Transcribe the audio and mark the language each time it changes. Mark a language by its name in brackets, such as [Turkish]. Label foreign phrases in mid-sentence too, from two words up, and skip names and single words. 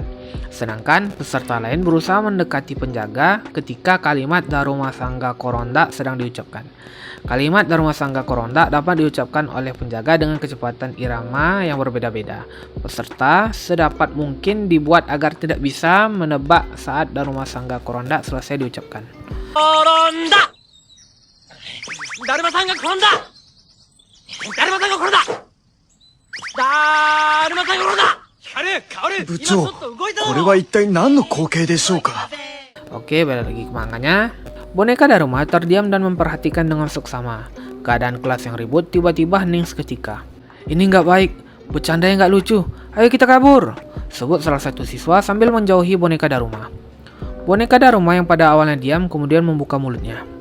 [Indonesian] Sedangkan peserta lain berusaha mendekati penjaga ketika kalimat Daruma Sangga Koronda sedang diucapkan. Kalimat Daruma Sangga Koronda dapat diucapkan oleh penjaga dengan kecepatan irama yang berbeda-beda. Peserta sedapat mungkin dibuat agar tidak bisa menebak saat Daruma Sangga Koronda selesai diucapkan. [Japanese] 転んだ！だるまさんが転んだ! だるまさんが転んだ！だるまさんが転んだ! 部長、これは一体何の光景でしょうか? [Indonesian] Oke, balik lagi ke manganya. Boneka Daruma terdiam dan memperhatikan dengan seksama. Keadaan kelas yang ribut tiba-tiba hening seketika. Ini nggak baik, bercanda yang nggak lucu. Ayo kita kabur, sebut salah satu siswa sambil menjauhi boneka Daruma. Boneka Daruma yang pada awalnya diam kemudian membuka mulutnya.